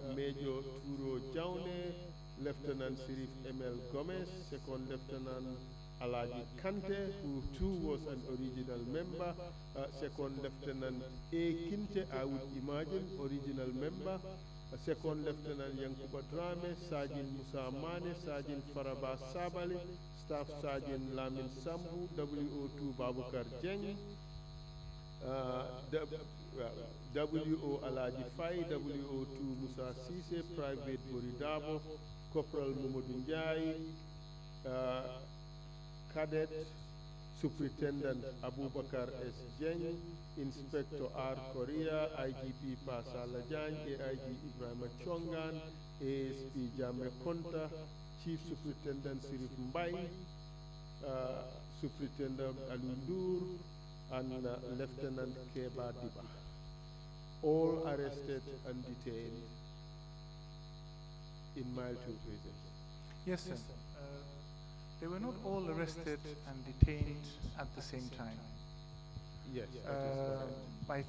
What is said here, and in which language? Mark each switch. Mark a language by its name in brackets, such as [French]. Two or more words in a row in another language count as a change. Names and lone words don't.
[English] Major Turo Jaune, Lieutenant Sirif M.L. Gomez, Second Lieutenant Alaji Kante, who too was an original member, Second Lieutenant A. Kinte, I would imagine, original member, Second Lieutenant Yankuba Drame, Sergeant Musa Mane, Sergeant Faraba Sabali, Staff Sergeant Lamin Sambu, WO2 Babukar Jeng, WO Alaji Fai, WO2 Musa Sise, Private Boridabo, Corporal Momodou Njai, Cadet Superintendent Abubakar S. Jeng, Inspector R. Korea, IGP Pasala Jan, AIG Ibrahim Chongan, ASP Jame Konta, Chief Superintendent Sirif Mbai, Superintendent Alundur, and Lieutenant Keba Diba. All arrested and detained in Mile 2 prison. Yes, sir. They were not all arrested and detained at the same time. Yes, that is correct.